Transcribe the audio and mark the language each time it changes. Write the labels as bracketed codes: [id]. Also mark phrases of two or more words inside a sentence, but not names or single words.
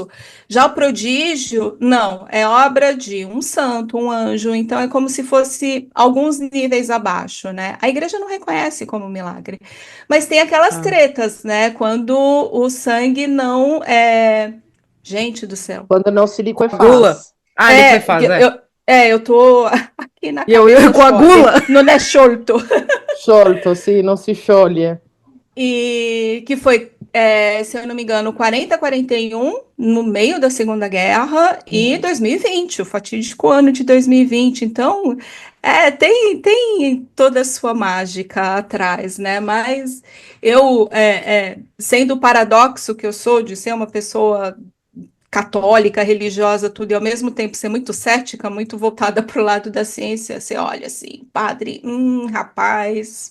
[pt] Já o prodígio, não, é obra de um santo, um anjo, então é como se fosse alguns níveis abaixo, né? A igreja não reconhece como milagre, mas tem aquelas Tá. tretas, né? Quando o sangue não é. Gente do céu. Quando não se Coagula? liquefaz. Ah, É, liquefaz, é. eu tô aqui na E eu cabeça coagula? chove, não é solto. [it] Sciolto, sì, non si scioglie. [pt] E que foi, se eu não me engano, 40-41, no meio da Segunda Guerra, e 2020, o fatídico ano de 2020. Então, tem toda a sua mágica atrás, né? Mas eu, sendo o paradoxo que eu sou de ser uma pessoa católica, religiosa, tudo, e ao mesmo tempo ser muito cética, muito voltada para o lado da ciência, você olha assim, padre, rapaz.